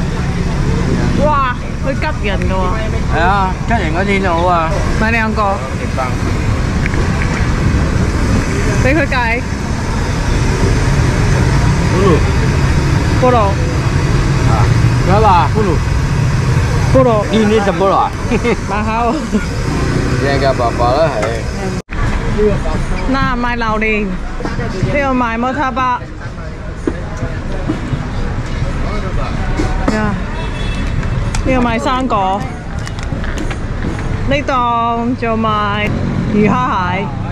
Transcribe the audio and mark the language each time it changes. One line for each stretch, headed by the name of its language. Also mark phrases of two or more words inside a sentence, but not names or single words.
Cantonese: 哇，佢急人㗎喎。係啊，吉人嗰啲就好啊。買2個。俾佢計。 菠萝，
Indonesian: berapa?
Cantonese: 菠萝，
Indonesian: Ini 10 ah. mahal。 Ya nggak apa-apa lah.
Cantonese: 嗱，賣榴蓮，呢度賣摩他巴。呀，呢度賣生果，呢檔就賣魚蝦蟹。